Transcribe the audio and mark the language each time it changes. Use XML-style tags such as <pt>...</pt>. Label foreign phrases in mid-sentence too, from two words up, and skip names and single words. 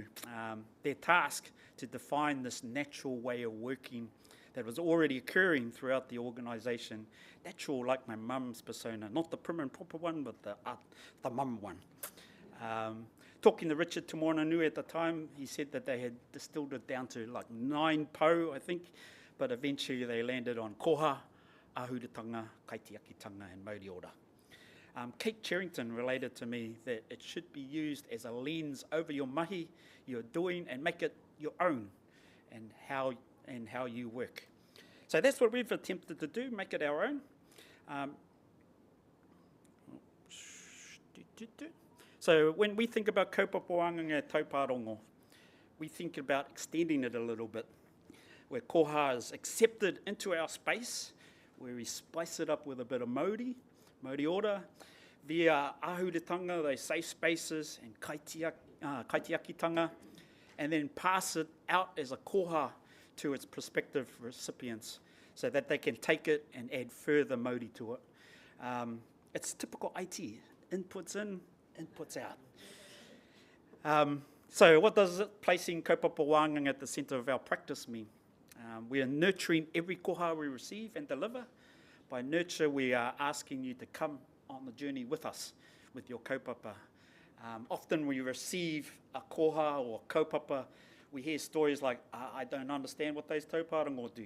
<en>Their task to define this natural way of working that was already occurring throughout the organisation. Natural like my mum's persona, not the prim and proper one, but the mum one. Talking to Richard Timoananui at the time, he said that they had distilled it down to like 9 pou, I think, but eventually they landed on</en> <mi>koha, ahuratanga, kaitiakitanga,</mi> <en>and</en> <mi>Māori ora.</mi> <en>Kate Cherrington related to me that it should be used as a lens over your mahi you're doing and make it your own and how you work. So that's what we've attempted to do, make it our own. So when we think about</en> <mi>kaupapa wānanga</mi> <en>Taupōrongo, we think about extending it a little bit, where koha is accepted into our space, where we spice it up with a bit of</en> <mi>Māori ora,</mi> <en>via ahuratanga, those safe spaces, and kaitiakitanga, and then pass it out as a koha to its prospective recipients so that they can take it and add further Māori to it. It's typical IT, inputs in, inputs out. So what does placing</en> <mi>kaupapa wānanga</mi> <en>at the centre of our practice mean? We are nurturing every koha we receive and deliver. By nurture, we are asking you to come on the journey with us, with your kaupapa. Often we receive a koha or kaupapa, we hear stories like, I don't understand what those Taupōrongo do.</en>